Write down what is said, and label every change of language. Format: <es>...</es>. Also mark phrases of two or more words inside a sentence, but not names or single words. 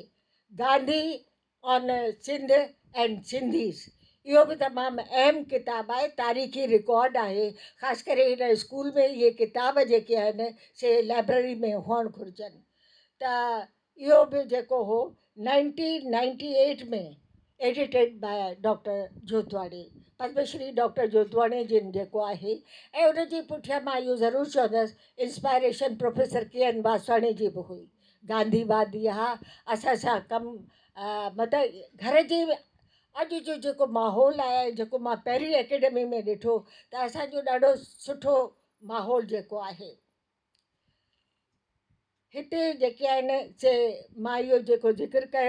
<sd>गांधी ऑन सिंध एंड सिंधीज़, इहो बि तमामु अहम किताबु आहे, तारीख़ी रिकॉर्ड आहे। ख़ासि करे हिन स्कूल में इहे किताब जेके आहिनि से लाइब्रेरी में हुअणु घुरिजनि। त इहो बि जेको हो 1998 में</sd> <en>edited by</en> <sd>डॉक्टर जोतवाणी, पद्मश्री डॉक्टर जोतवाणी जिन जेको आहे। ऐं उनजी पुठियां मां इहो ज़रूरु चवंदसि इंस्पायरेशन प्रोफेसर KN वासवाणी जी बि हुई। गांधीवादी हा, असां सां कमु मतिलबु घर जे अॼु जो जेको माहौल आहे, जेको मां पहिरीं एकेडमी में ॾिठो, त असांजो ॾाढो सुठो माहौल जेको आहे हिते जेके आहिनि से मां इहो जेको ज़िक्र कयो।</sd>